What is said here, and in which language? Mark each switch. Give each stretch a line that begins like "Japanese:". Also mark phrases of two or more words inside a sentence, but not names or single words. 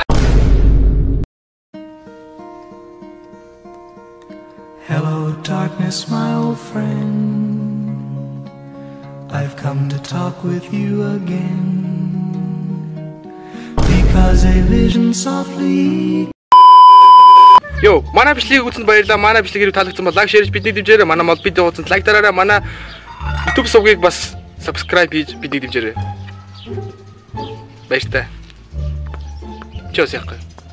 English: Hello, darkness, my old friend. I've come to talk with you again. Because a vision softly.
Mongolian: Йоо, манай бичлэгийг үзсэнд баярлалаа. Манай бичлэгийг таалагдсан бол лайк, шеэр хийж бидний дэмжээрэй. Манай мод видео үзсэнд лайк дараарай. Манай YouTube сувгийг бас subscribe хийж бидний дэмжээрэй. Баярлалаа. Чоос яахгүй.